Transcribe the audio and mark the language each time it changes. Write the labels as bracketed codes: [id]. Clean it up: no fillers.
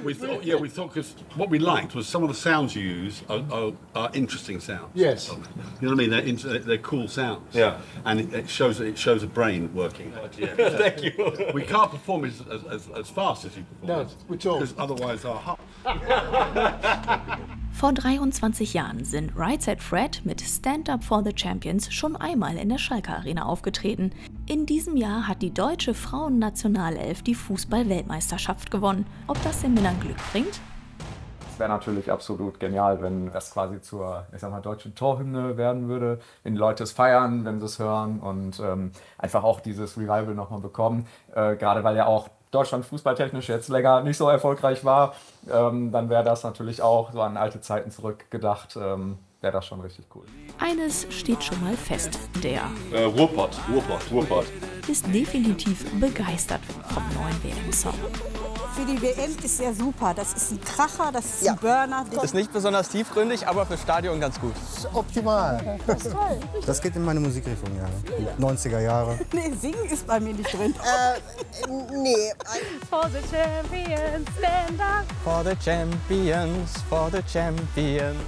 [en] We thought, yeah, we thought because what we liked was some of the sounds you use are interesting sounds. Yes. You know what I mean? They're cool sounds. Yeah. And it shows a brain working. Yeah. Yeah. Thank you. We can't perform as fast as you perform. No, we're all. Because otherwise our heart. [de] Vor 23 Jahren sind Right Said Fred mit Stand Up for the Champions schon einmal in der Schalke Arena aufgetreten. In diesem Jahr hat die deutsche Frauennationalelf die Fußball-Weltmeisterschaft gewonnen. Ob das den Männern Glück bringt? Es wäre natürlich absolut genial, wenn das quasi zur, ich sag mal, deutschen Torhymne werden würde. Wenn die Leute es feiern, wenn sie es hören und einfach auch dieses Revival nochmal bekommen. Gerade weil ja auch Deutschland fußballtechnisch jetzt länger nicht so erfolgreich war, dann wäre das natürlich auch so an alte Zeiten zurückgedacht, wäre das schon richtig cool. Eines steht schon mal fest, der Ruhrpott. ist definitiv begeistert vom neuen WM-Song. Für die WM ist er super. Das ist ein Kracher, das ist ein Burner. Das ist nicht besonders tiefgründig, aber fürs Stadion ganz gut. Das ist optimal. Das ist toll. Das geht in meine Musikrichtung, ja. 90er Jahre. Nee, singen ist bei mir nicht drin. Nee. [en] For the Champions, stand up. For the Champions, for the Champions.